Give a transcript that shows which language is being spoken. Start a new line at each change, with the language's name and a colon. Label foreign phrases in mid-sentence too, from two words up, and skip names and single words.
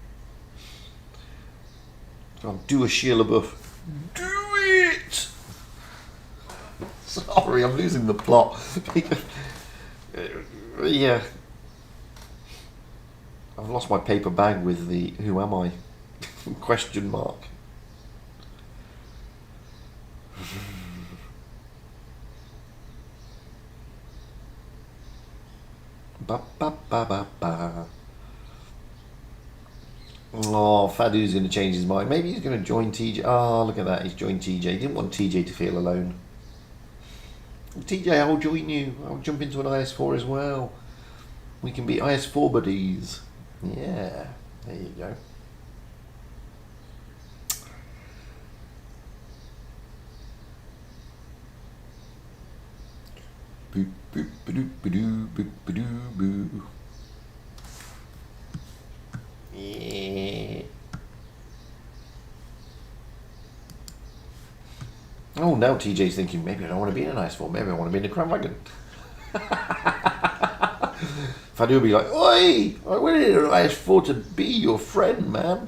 English: Come on, do a Sheila buff. Do it! Sorry, I'm losing the plot. Yeah. I've lost my paper bag with the who am I? Question mark. Ba ba ba ba ba. Oh, Fadu's going to change his mind. Maybe he's going to join TJ. Oh, look at that. He's joined TJ. He didn't want TJ to feel alone. TJ, I'll join you. I'll jump into an IS-4 as well. We can be IS-4 buddies. Yeah, there you go. Boop, boop, ba-doop, ba-doo, boop, ba-doo, boo. Yeah. Oh, now TJ's thinking, maybe I don't want to be in an IS-4, maybe I want to be in a Crown Wagon. Fadu will be like, oi, I went in an IS-4 to be your friend, man.